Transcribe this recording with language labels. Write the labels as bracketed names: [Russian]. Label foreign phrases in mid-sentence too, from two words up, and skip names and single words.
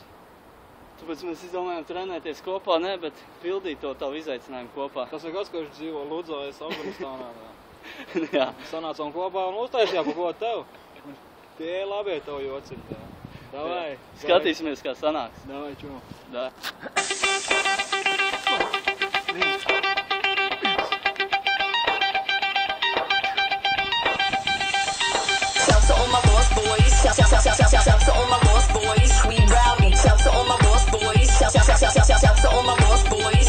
[Latvian] Tāpēc mēs izdomājām trenēties kopā, ne, bet pildīt to tavu izaicinājumu kopā. Tas ir kāds, kurš dzīvo Ludzā, es Afganistānā. Jā. Sanācām kopā un uztaisījām kaut ko tev. Tie labi tev jociņi. Davai. Skatīsimies, kā sanāks. Davai, čau. Da. [English] Shouts to all my lost boys. Shouts to all my lost boys. We rowdy. Shouts to all my lost boys. Shouts to all my lost boys.